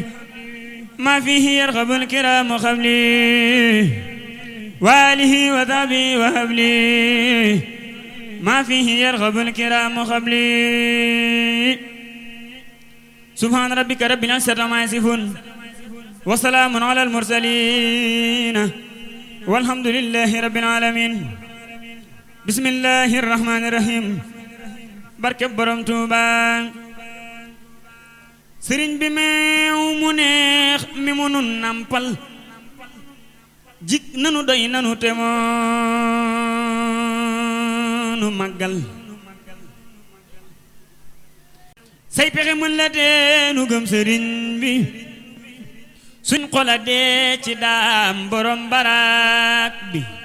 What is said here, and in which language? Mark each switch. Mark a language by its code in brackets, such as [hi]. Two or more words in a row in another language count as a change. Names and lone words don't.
[ar] ما فيه يرغب الكرام قبلي وآله وصحبه وهب لي ما فيه يرغب الكرام قبلي سبحان ربك رب العزة عما يصفون وسلام على المرسلين والحمد لله رب العالمين بسم الله الرحمن الرحيم [wo] barke borom Tuuba sëriñ bi meew mu neex mi mu nun nampal jik nanu doy nanu te moonu màggal say pexe mën la dee nu gëm sëriñ bi suñ xola dee ci daam borom barak bi